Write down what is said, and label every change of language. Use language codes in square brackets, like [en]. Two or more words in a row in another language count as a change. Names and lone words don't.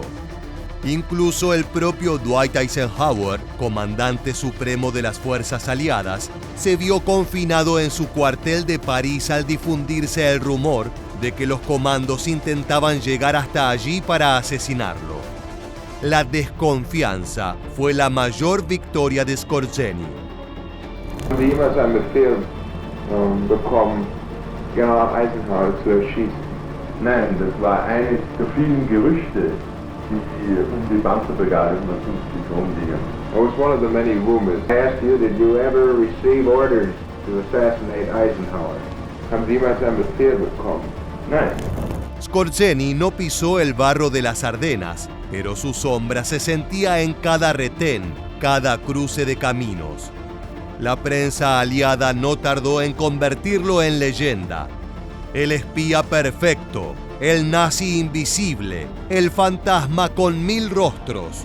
[es] Incluso el propio Dwight Eisenhower, comandante supremo de las fuerzas aliadas, se vio confinado en su cuartel de París al difundirse el rumor de que los comandos intentaban llegar hasta allí para asesinarlo. La desconfianza fue la mayor victoria de Skorzeny. [de] Bekommen, General Eisenhower zu erschießen. Nein, das war eines der vielen Gerüchte, die die Panzerbrigade 150 rumgingen. [en] It was one of the many rumors. I asked you, did you ever receive orders to assassinate Eisenhower? [de] Haben Sie jemals einen Befehl bekommen? Nein. [es] Skorzeny no pisó el barro de las Ardenas, pero su sombra se sentía en cada retén, cada cruce de caminos. La prensa aliada no tardó en convertirlo en leyenda. El espía perfecto, el nazi invisible, el fantasma con 1000 rostros.